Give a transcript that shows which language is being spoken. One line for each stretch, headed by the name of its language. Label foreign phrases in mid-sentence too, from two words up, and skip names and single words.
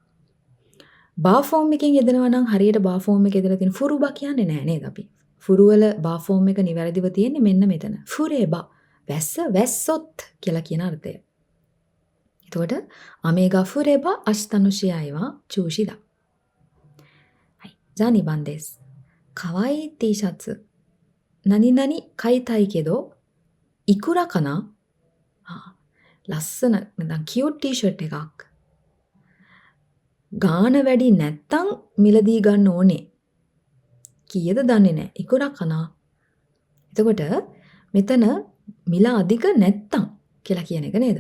Sinhala: බා ෆෝම් එකෙන් යෙදෙනවා නම් හරියට බා ෆෝම් එකේ යෙදලා තියෙන ෆුරුබා කියන්නේ නෑ නේද අපි? ෆුරු වල බා ෆෝම් එක නිවැරදිව තියෙන්නේ මෙන්න මෙතන. ෆුරේබා. වැස්සොත් කියලා කියන අර්ථය.
Japanese: එතකොට 雨が降れば明日の試合は中止だ. はい。じゃあ2番です。かわいい T シャツ。何々買いたいけどいくらかな?
Sinhala: ලස්සන නැත්නම් කියුට් ටී-ෂර්ට් එකක්. ගාන වැඩි නැත්තම් මිලදී ගන්න ඕනේ. කීයද දන්නේ නැහැ.
Japanese: いくらかな.
Sinhala: එතකොට මෙතන මිල අධික නැත්තම් කියලා කියන එක නේද?